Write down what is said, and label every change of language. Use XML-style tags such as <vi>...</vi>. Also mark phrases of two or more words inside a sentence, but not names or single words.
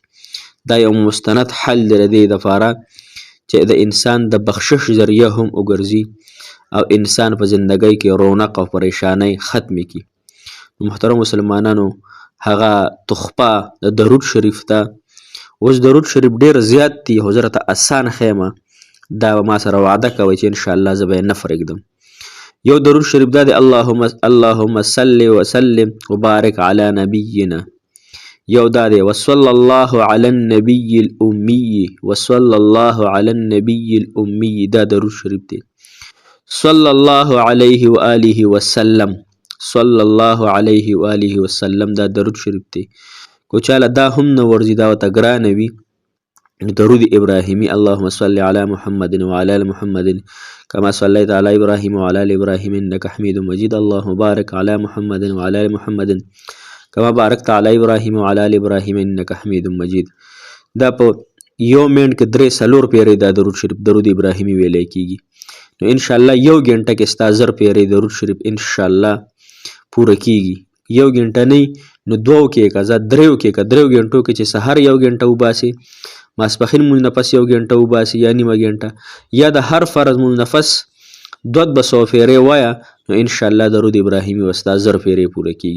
<ps>دا یو مستند حل دی د دې دپاره چې د انسان د بخشش ذریعه هم وګرځي او انسان په زندګۍ کې رونق او پریشانۍ ختمې کړي. محترم مسلمانانو هغه تحفه د درود شریف ته اوس درود شریف ډېر زیات دي خو زه راته اسان ښیمه. دا به ما سره وعده کوئ چې انشاءالله زه به یې نه پرېږدم. یو درود شریف دا دی</ps> <ar>اللهم صل وسلم وبارک علی نبینا.</ar> <ps>یو دا دی</ps> <ar>وصلی الله علی النبی الامی وصلی الله علی النبی الامی.</ar> <ps>دا درود شریف دی.</ps> <ar>صلی الله علیه و آله وسلم صلی الله علیه و آله وسلم</ar> <ps>دا درود شریف دی. کو چاله دا هم نه ورځي دا ورته ګرانه وي درود ابراهیمی</ps> <ar>اللهم صل علی محمد وعلى ال محمد كما صليت على ابراهيم وعلى ال ابراهيم انك حميد مجيد اللهم بارك على محمد وعلى ال محمد كما باركت على ابراهيم وعلى ال ابراهيم انك حميد مجيد.</ar> <ps>دا په یو منټ کې 3-4 پیری دا درود شریف درود ابراهیمی ویلی کیږي. نو</ps> <ar>ان شاء الله</ar> <ps>یو غنټه کې ستا 1000 پیری درود شریف</ps> <ar>ان شاء الله</ar> <ps>پوره کیږي. یو غنټه نه نو 2 کې کا زه 3 کې کا 3 غنټو کې چې سحر یو غنټه وباسي ماسپخین مونږ نفس یو غنټه وباسي یا نیمه غنټه یا د هر فرض مونږ نفس 200 پیری وایا نو</ps> <ar>ان شاء الله</ar> <ps>درود ابراهیمی وستا 1000 پیری پوره کیږي.</ps>